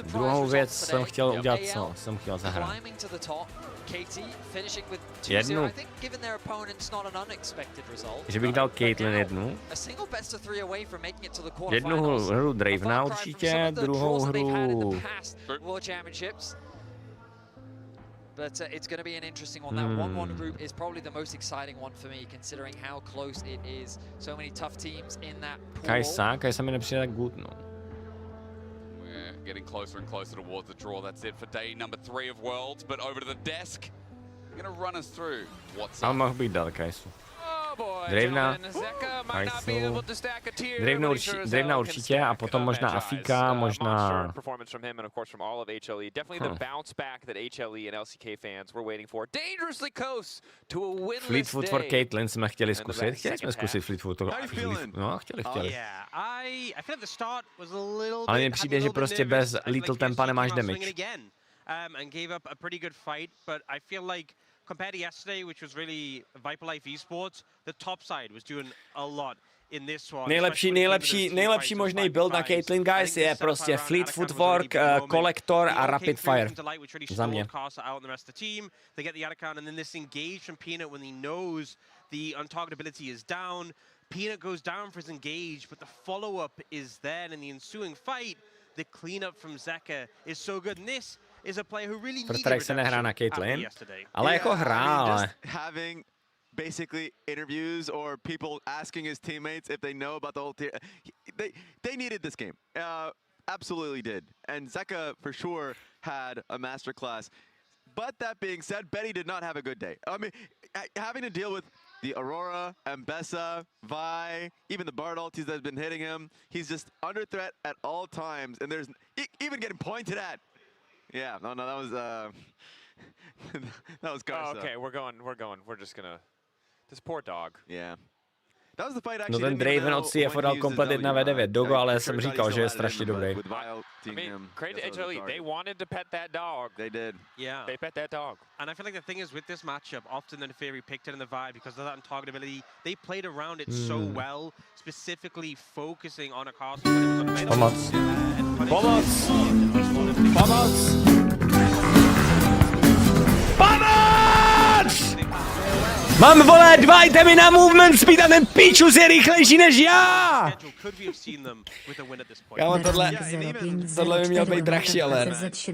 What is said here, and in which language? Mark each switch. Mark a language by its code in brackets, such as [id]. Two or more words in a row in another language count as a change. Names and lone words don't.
[cs] Druhou věc jsem chtěl udělat, co jsem chtěl zahrát. Jednu. Že bych dal Caitlyn jednu. Jednu hru Dravena určitě, druhou hru... [en] But it's going to be an interesting one. That 1-1 group is probably the most exciting one for me, considering how close it is. So many tough teams in that pool. [cs] Kajsa mi nepřijde tak good, no. [en] We're getting closer and closer towards the draw. That's it for day number 3 of Worlds. But over to the desk, you're going to run us through what's up. [cs] Ale mohl bych dal Kajsu. Dravena, Dravena určitě a potom možná Afika, možná... [en] Fleetfoot for Caitlyn [cs] jsme chtěli zkusit. Chtěli jsme zkusit Fleetfoot. No, chtěli. Ale mně přijde, že prostě bez Little Tempa nemáš damage. [en] And gave up a pretty good fight, but I feel like compared to yesterday, which was really Viper Life Esports, the top side was doing a lot. [cs] Nejlepší možný build na Caitlyn, guys, je prostě Fleet Footwork, Collector a Rapid Fire. Za mě. [en] They get the Atacon and then this engage from Peanut when he knows the untargetability is down. Peanut goes down for his engage, but the follow-up is there, and in the ensuing fight, the cleanup from Zeka is so good. And this is a player who really needed [cs] redemption se nehrá na Caitlyn, ale jako hrál. [en] Basically interviews or people asking his teammates if they know about the whole team. They needed this game. Absolutely did. And Zeka for sure had a masterclass. But that being said, Betty did not have a good day. I mean, having to deal with the Aurora, Mbessa, Vi, even the Bard ultis that have been hitting him. He's just under threat at all times, and there's even getting pointed at. Yeah, no, that was that was Garza. Oh, okay, we're going. We're just gonna. This poor dog. Yeah. That was the fight [cs] No ten Draven od CFO dal komplet 1v9 Dogo, ale jsem říkal, že je strašně dobrý. [en] I mean, great to HLE. They wanted to pet that dog. They did. Yeah. They pet that dog. And I feel like the thing is with this matchup, often the Fury picked it in the vibe because of that untargetability. They played around it so well, specifically focusing on a castle when it was on [cs] Pomoc! Mám, vole, 2 itemy na movement speed a ten píčus je rychlejší než já! Kámo, tohle by měl být drahší, ale ne.